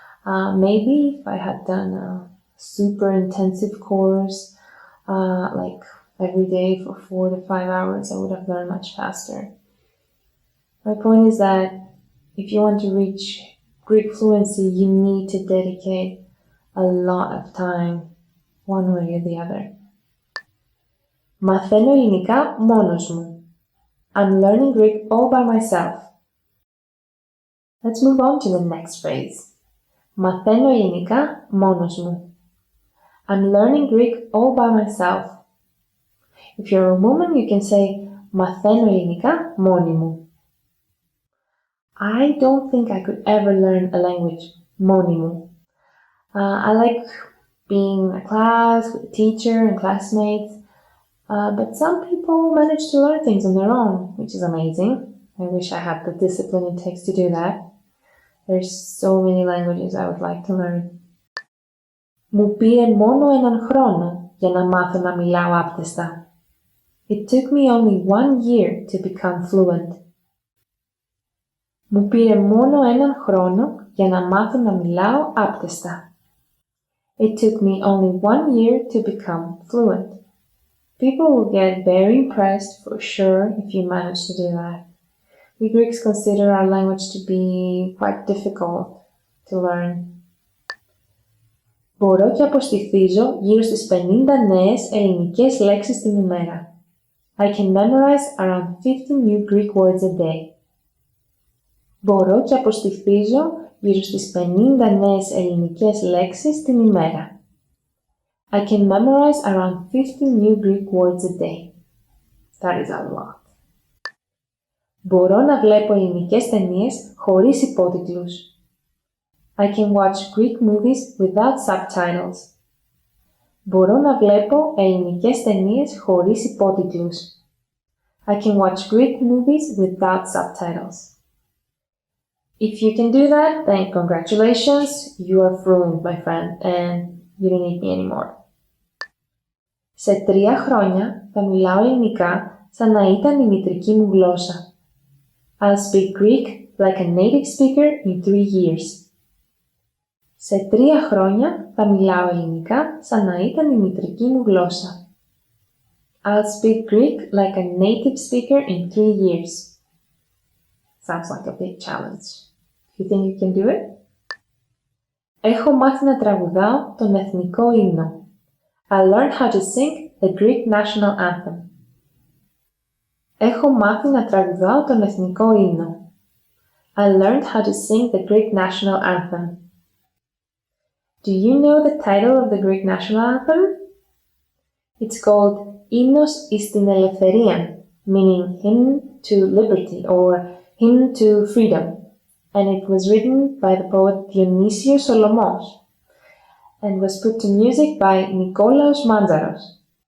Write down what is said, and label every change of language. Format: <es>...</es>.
<en>Maybe if I had done a super intensive course, like every day for 4 to 5 hours, I would have learned much faster. My point is that if you want to reach Greek fluency, you need to dedicate a lot of time, one way or the other.</en> <el>Μαθαίνω ελληνικά μόνος μου.</el> <en>I'm learning Greek all by myself. Let's move on to the next phrase.</en> <el>Μαθαίνω ελληνικά μόνος μου.</el> <en>I'm learning Greek all by myself. If you're a woman, you can say</en> <el>μαθαίνω ελληνικά μόνη μου.</el> <en>I don't think I could ever learn a language</en> <el>μόνη μου.</el> <en>I like being in a class with a teacher and classmates, but some people manage to learn things on their own, which is amazing. I wish I had the discipline it takes to do that. There's so many languages I would like to learn.</en> <el>Μου πήρε μόνο έναν χρόνο για να μάθω να μιλάω άπτεστα.</el> <en>It took me only 1 year to become fluent.</en> <el>Μου πήρε μόνο έναν χρόνο για να μάθω να μιλάω άπτεστα.</el> <en>It took me only 1 year to become fluent. People will get very impressed for sure if you manage to do that. We Greeks consider our language to be quite difficult to learn.</en> <el>Μπορώ και αποστηθίζω γύρω στις 50 νέες ελληνικές λέξεις την ημέρα.</el> <en>I can memorize around 50 new Greek words a day.</en> <el>Μπορώ και αποστηθίζω γύρω στις 50 νέες ελληνικές λέξεις την ημέρα.</el> <en>I can memorize around 50 new Greek words a day. That is a lot.</en> <el>Μπορώ να βλέπω ελληνικές ταινίες χωρίς υπότιτλους.</el> <en>I can watch Greek movies without subtitles.</en> <el>Μπορώ να βλέπω ελληνικές ταινίες χωρίς υπότιτλους.</el> <en>I can watch Greek movies without subtitles. If you can do that, then congratulations, you are fluent, my friend, and you don't need me anymore.</en> <el>Σε 3 χρόνια θα μιλάω ελληνικά σαν να ήταν η μητρική μου γλώσσα.</el> <en>I'll speak Greek like a native speaker in 3 years.</en> <el>Σε 3 χρόνια θα μιλάω ελληνικά σαν να ήταν η μητρική μου γλώσσα.</el> <en>I'll speak Greek like a native speaker in 3 years. Sounds like a big challenge. You think you can do it?</en> <el>Έχω μάθει να τραγουδάω τον εθνικό ύμνο.</el> <en>I learned how to sing the Greek national anthem.</en> <el>Έχω μάθει να τραγουδάω τον εθνικό ύμνο.</el> <en>I learned how to sing the Greek national anthem. Do you know the title of the Greek national anthem? It's called Hymnos εις την ελευθερίαν, meaning hymn to liberty or Hymn to Freedom, and it was written by the poet Dionisio Solomos and was put to music by Nikolaos Manzaros.</en>